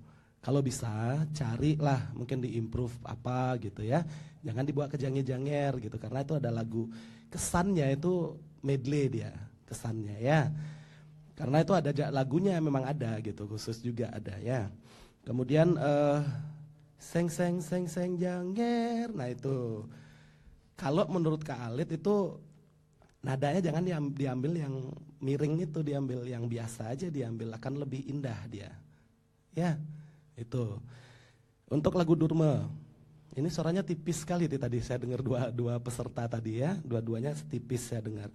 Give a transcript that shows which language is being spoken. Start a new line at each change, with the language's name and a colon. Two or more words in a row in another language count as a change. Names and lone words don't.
Indonesian: Kalau bisa carilah mungkin diimprove apa gitu ya. Jangan dibawa ke janger-janger gitu karena itu ada lagu kesannya itu medley dia kesannya ya. Karena itu ada lagunya memang ada gitu khusus juga ada ya. Kemudian seng seng seng seng janger. Nah itu kalau menurut Kak Alit itu nadanya jangan diambil yang miring itu, diambil yang biasa aja diambil, akan lebih indah dia. Ya, itu. Untuk lagu Durme, ini suaranya tipis sekali tadi saya dengar dua peserta tadi ya, dua-duanya tipis saya dengar.